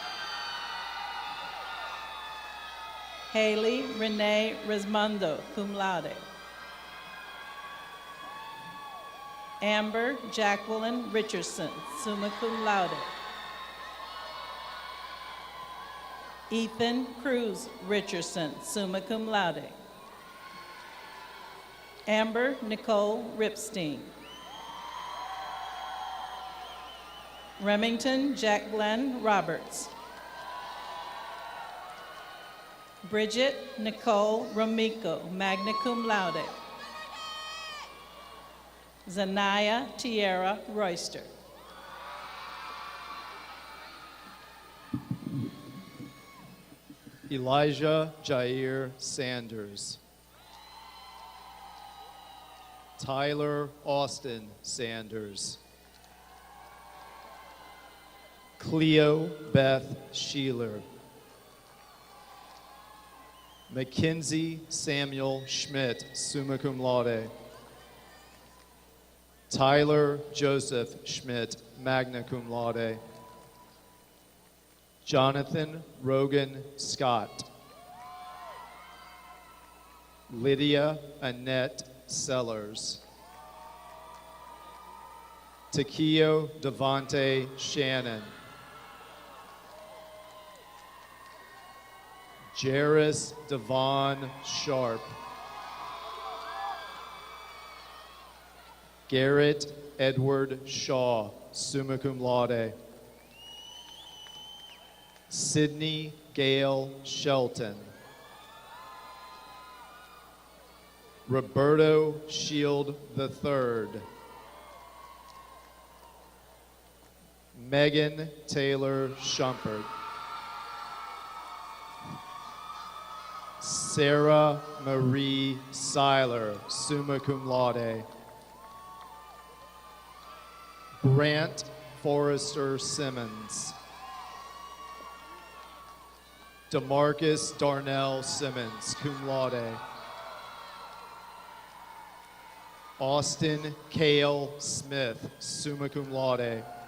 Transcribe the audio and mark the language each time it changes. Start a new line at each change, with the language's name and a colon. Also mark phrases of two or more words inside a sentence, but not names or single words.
English: Haley Renee Rismondo,
Latin: cum laude.
English: Amber Jacqueline Richardson,
Latin: summa cum laude.
English: Ethan Cruz Richardson,
Latin: summa cum laude.
English: Amber Nicole Ripstein. Remington Jack Glenn Roberts. Bridget Nicole Romico,
Latin: magna cum laude.
English: Zanaya Tierra Royster. Elijah Jair Sanders. Tyler Austin Sanders. Cleo Beth Sheeler. Mackenzie Samuel Schmidt,
Latin: summa cum laude.
English: Tyler Joseph Schmidt,
Latin: magna cum laude.
English: Jonathan Rogan Scott. Lydia Annette Sellers. Takio Devonte Shannon. Jairus Devon Sharp. Garrett Edward Shaw,
Latin: summa cum laude.
English: Sydney Gail Shelton. Roberto Shield III. Megan Taylor Shumpert. Sarah Marie Seiler,
Latin: summa cum laude.
English: Brant Forrester Simmons. DeMarcus Darnell Simmons,
Latin: cum laude.
English: Austin Cale Smith,
Latin: summa cum laude.